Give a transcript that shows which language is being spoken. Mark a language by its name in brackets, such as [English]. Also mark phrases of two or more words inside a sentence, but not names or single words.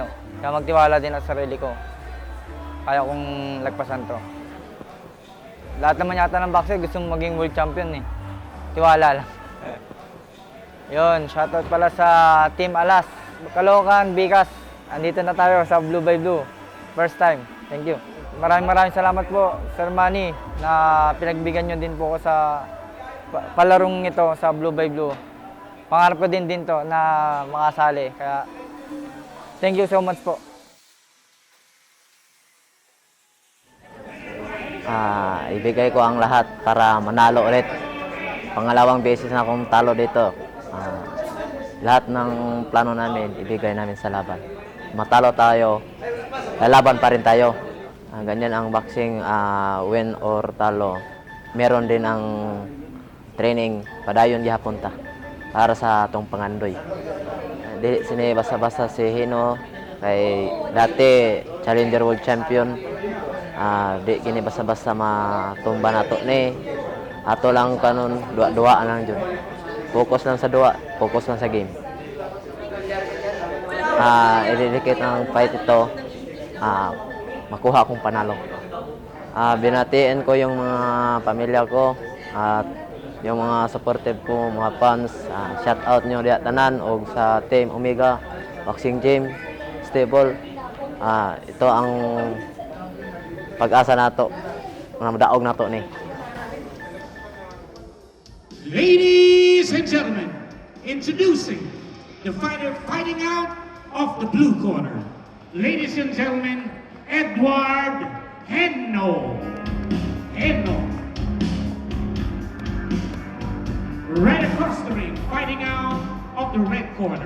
[Filipino] Kaya magtiwala din ako sa sarili ko. Kaya kong lagpasan to. Lahat naman yata ng boxer gusto maging [English] world champion [Filipino] eh. Tiwala lang. Yun, shoutout pala sa Team Alas, Caloocan, Bicas. Andito na tayo sa Blue by Blue. [English] First time. Thank you. [Filipino] Maraming salamat po, Sir Manny, na pinagbigyan nyo din po ko sa palarong ito sa Blue by Blue. Pangarap ko din to na makasali. Kaya, [English] thank you so much po. [Filipino] Ibigay ko ang lahat para manalo ulit. Pangalawang beses na akong talo dito. Lahat ng plano namin, ibigay namin sa laban. Matalo tayo, lalaban pa rin tayo. Ganyan ang boxing, [English] win or [Filipino] talo. Meron din ang training, [Cebuano] padayon gihapon ta para sa atong pangandoy. Di sini basta-basta si Heno kay dati [English] Challenger World Champion. [Cebuano] Di kini basta-basta matumba nato ni. Ato lang kanon dua-dua lang jud. Focus lang sa dua, focus lang sa game. [Filipino] I-dedicate ng fight ito. [Cebuano] Makuha akong panalo. [Filipino] Binatiin ko yung mga pamilya ko at yung mga supportive ko, mga fans. [English] Shout out [Cebuano] nyo diya tanan o sa Team Omega, Boxing Gym, Stable. Ito ang pag-asa nato, mga madaog nato ni. [English] Ladies and gentlemen, introducing the fighter fighting out of the blue corner. Ladies and gentlemen, Edward Heno. Right across the ring, fighting out of the red corner.